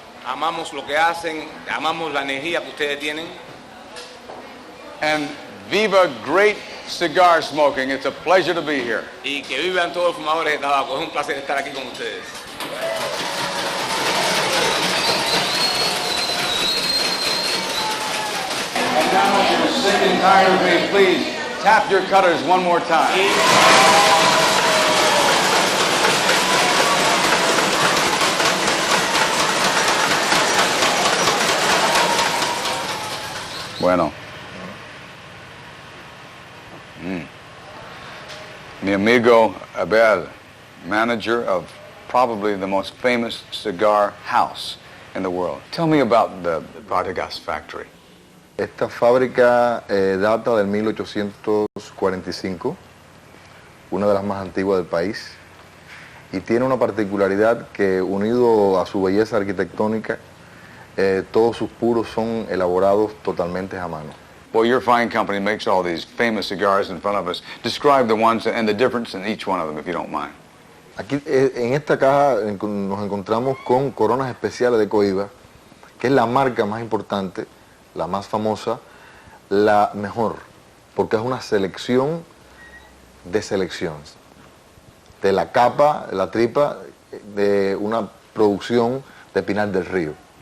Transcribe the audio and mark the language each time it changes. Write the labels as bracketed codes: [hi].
[es] Amamos lo que hacen, amamos la energía que ustedes tienen. [en] And viva great cigar smoking. It's a pleasure to be here. [es] Y que vivan todos los fumadores de tabaco. Es un placer estar aquí con ustedes. [en] And now, if you're sick and tired of me, please tap your cutters one more time. [es] Bueno. Mi amigo [en] Abel, manager of probably the most famous cigar house in the world. Tell me about the Vargas factory. [es] Esta fábrica data del 1845, una de las más antiguas del país, y tiene una particularidad que, unido a su belleza arquitectónica, todos sus puros son elaborados totalmente a mano. [en] Well, your fine company makes all these famous cigars in front of us. Describe the ones and the difference in each one of them, if you don't mind. [es] Aquí en esta caja nos encontramos con coronas especiales de Cohiba, que es la marca más importante, la más famosa, la mejor, porque es una selección de selecciones. De la capa, la tripa, de una producción de Pinar del Río.